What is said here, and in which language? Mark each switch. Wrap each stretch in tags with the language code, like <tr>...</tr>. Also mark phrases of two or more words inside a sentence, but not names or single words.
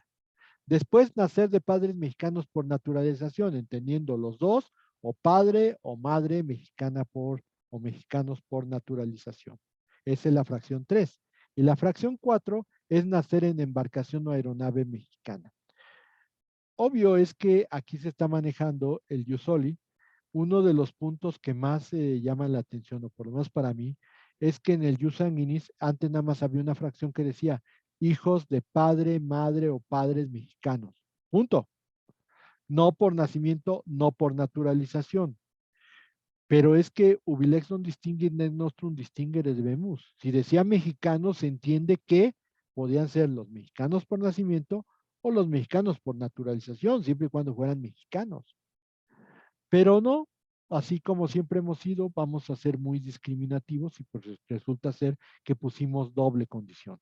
<es>Después, nacer de padres mexicanos por naturalización, entendiendo los dos, o padre o madre mexicana o mexicanos por naturalización. Esa es la fracción 3. Y la fracción 4 es nacer en embarcación o aeronave mexicana. Obvio es que aquí se está manejando el</es> <la>jus soli.</la> <es>Uno de los puntos que más llaman la atención, o por lo menos para mí, es que en el</es> <la>jus sanguinis</la> <es>antes nada más había una fracción que decía hijos de padre, madre o padres mexicanos. Punto. No por nacimiento, no por naturalización. Pero es que</es> <la>ubilex non distinguit nec nostrum distinguere debemus.</la> <es>Si decía mexicanos, se entiende que podían ser los mexicanos por nacimiento o los mexicanos por naturalización, siempre y cuando fueran mexicanos. Pero no, así como siempre hemos sido, vamos a ser muy discriminativos y pues resulta ser que pusimos doble condición.</es>